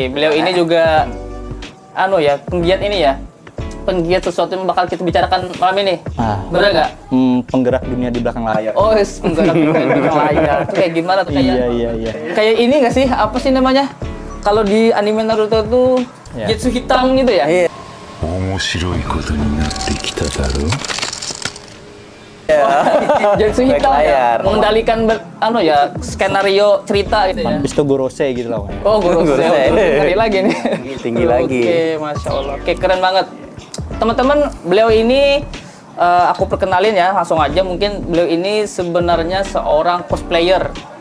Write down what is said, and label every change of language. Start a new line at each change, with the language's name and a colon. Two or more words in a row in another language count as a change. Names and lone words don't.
Indonesian: Beliau ini juga penggiat ini ya. Penggiat sesuatu yang bakal kita bicarakan malam ini. Bener nggak? Penggerak dunia di belakang layar. Oh, penggerak di layar. Itu kayak gimana tuh kayak? Iya. Kayak ini nggak sih? Apa sih namanya? Kalau di anime Naruto tuh Jutsu hitam gitu ya? Iya.
Japanese: 面白いことになってきただろう
Indonesian: Jutsu Baik hitam layar. ya? Mengendalikan skenario cerita gitu ya? Habis itu Gorose gitu lah. Oh, Gorose. Gorose. Ngeri lagi nih. Tinggi lagi. Oke,
Arabic: ما شاء الله.
Indonesian: Oke, keren banget. Teman-teman, beliau ini aku perkenalin ya, langsung aja. Mungkin beliau ini sebenarnya seorang cosplayer.